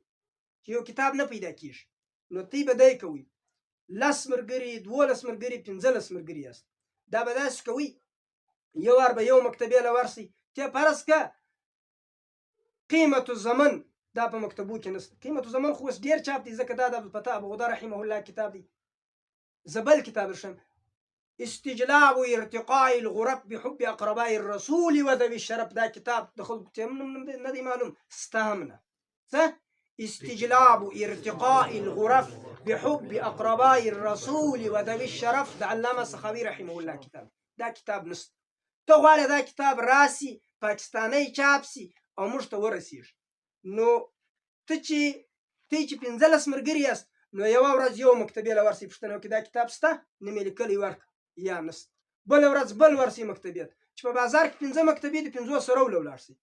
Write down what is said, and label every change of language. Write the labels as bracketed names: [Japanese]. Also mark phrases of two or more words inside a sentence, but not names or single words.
[Pashto] چې یو کتاب نه پیدا کېږي نو تی به دی کوي 10 ملګري، 12 ملګري، 15 ملګري یاست. دا به داسې کوي یو وار به یو مکتبې له ورسئ، ته فرض که قیمت الزمن دا په مکتبو کې نشته. قیمت الزمن خو اوس ډېر چاپ دی، ځکه دا د عبدالفتاح ابوغده رحمه الله کتاب دی. زه بل کتاب درشم، [Arabic] استجلاب ارتقاء الغرف بحب اقرباء الرسول وذوي الشرف. [Pashto] دا کتاب د خلکو ته نه دی معلوم، ستا هم نه. څه؟ [Arabic] استجلاب ارتقاء الغرف بحب اقرباء الرسول وذوي الشرف [Pashto] د علامه سخاوي رحمه الله کتاب. دا کتاب نشته. ته غواړې دا کتاب راسي، پاکستاني چاپ سي او موږ ته ورسېږي، نو ته چې 15 ملګري یاست، نو یوه ورځ یو مکتبې له ورسئ، پوښتنه وکړي دا کتاب شته؟ نوم یې لیکلی ورکړه یا نشته. بله ورځ بل ورسئ مکتبې ته، چې په بازار کې 15 مکتبې دي، 15 سره ولاړ شئ.